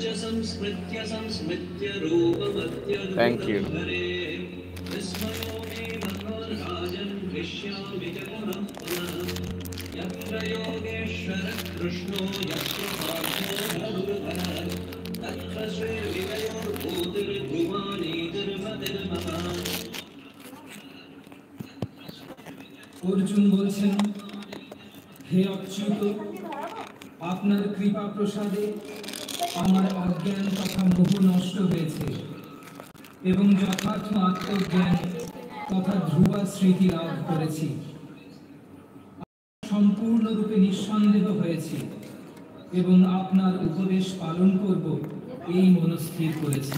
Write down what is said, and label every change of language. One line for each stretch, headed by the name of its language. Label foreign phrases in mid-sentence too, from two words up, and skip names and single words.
Sanskrit: संस्मृत्य संस्मृत्य रूपमत्यद्भुतधरे विस्मयो मे भगवान् राजन् हृष्यामि च पुनः पुनः यत्र योगेश्वरः कृष्णो यत्र पार्थो धनुर्धरः तत्र श्रीर्विजयोर्भूतिर्भुवानीतिर्मतिर्मः।
Bangla: अर्जुन বলছেন, হে অচ্যুত, আপনার কৃপা প্রসাদে আমার অজ্ঞান তথা মোহ নষ্ট হয়েছে এবং যথার্থ আত্মজ্ঞান তথা ধ্রুব স্মৃতি লাভ করেছি। সম্পূর্ণরূপে নিঃসন্দেহ হয়েছি এবং আপনার উপদেশ পালন করব এই মনস্থির করেছি।